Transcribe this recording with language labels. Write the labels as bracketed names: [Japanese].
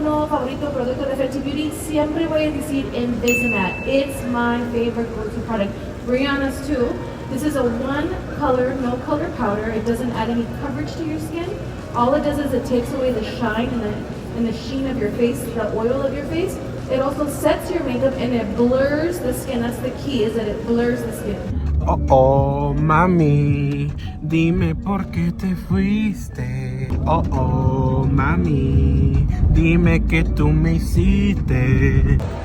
[Spanish] Favorito producto de Fenty Beauty, siempre voy a decir Invisimat. [English] It's my favorite go-to product. Rihanna's too. This is a one color, no color powder. It doesn't add any coverage to your skin. All it does is it takes away the shine and the sheen of your face, the oil of your face. It also sets your makeup and it blurs the skin. That's the key, is that it blurs the skin. [Spanish] Oh, mami, dime por qué te fuiste. Oh, mami, dime que tú me hiciste.